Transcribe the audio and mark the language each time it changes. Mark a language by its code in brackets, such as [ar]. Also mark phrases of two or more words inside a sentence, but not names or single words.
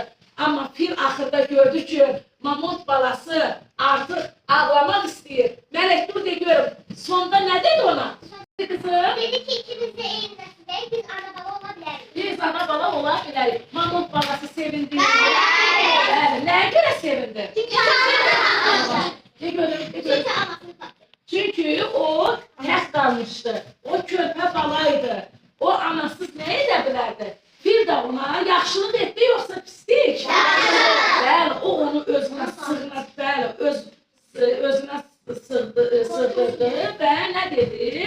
[az] Amma fil axırda gördü ki, mamut balası artıq ağlamaq istəyir. Mələk, dur de görüm, sonda nə dedi ona? Kızım? [tr] Dedi ki ikimiz de eyni nesildeyik, biz ana baba olabiliriz. [az] Biz ana bala ola bilərik. Mamut balası sevindi. Bəli, nəyə görə sevindi? Çünkü anasını De görüm, de görüm. Çünkü anasını taktı. Çünkü o tək qalmışdı. O körpə balaydı. O anasız nə edə bilərdi? Bir də ona yaxşılıq etdi, yoxsa pislik? Bəli, o onu özünə sığınadı, bəli, özünə sığdırdı və nə dedi?